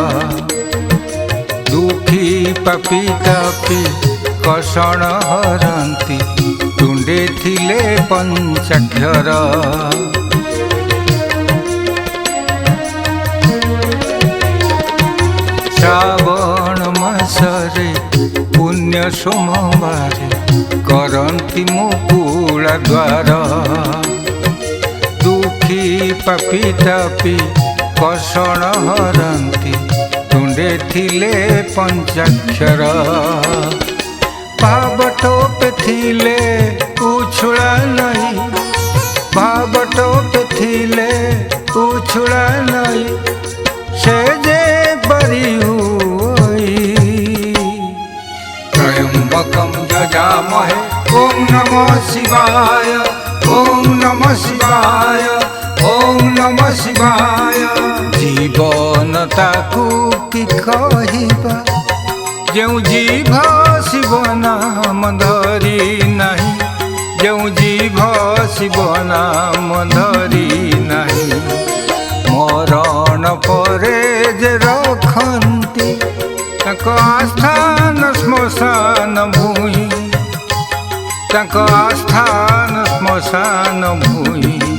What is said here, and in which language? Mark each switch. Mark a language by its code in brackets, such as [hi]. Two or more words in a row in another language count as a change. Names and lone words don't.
[or] ଦୁଖୀ ପାପୀ ତାପୀ କଷଣ ହରନ୍ତି, ତୁଣ୍ଡେ ଥିଲେ ପଞ୍ଚାକ୍ଷର। ଶ୍ରାବଣ ମାସରେ ପୁଣ୍ୟ ସୋମବାରେ କରନ୍ତି ମୁକୁଳା ଦ୍ୱାର। ଦୁଖୀ ପାପୀ ତାପୀ କଷଣ ହରନ୍ତି, ତୁଣ୍ଡେ ଥିଲେ ପଞ୍ଚାକ୍ଷର। ଭାବଟୋପ ଥିଲେ ଉଛୁଡ଼ା ନାହିଁ, ଭାବଟୋପ ଥିଲେ ଉଛୁଡ଼ା ନାହିଁ। ସେ ଯେ ବରି ହୁଇ [sa] त्र्यंबकं यजामहे ओम नमः शिवाय, ओम नमः शिवाय, ओम नमः शिवाय। [or] ଜୀବନ ତାକୁ କି କହିବା ଯେଉଁ ଜିଭ ଶିବ ନାମ ଧରି ନାହିଁ, ଯେଉଁ ଜିଭ ଶିବ ନାମ ଧରି ନାହିଁ। ମରଣ ପରେ ଯେ ରଖନ୍ତି ତାଙ୍କୋ ଆସ୍ଥାନ ଶ୍ମଶାନ ଭୂଇଁ, ତାଙ୍କୋ ଆସ୍ଥାନ ଶ୍ମଶାନ ଭୂଇଁ।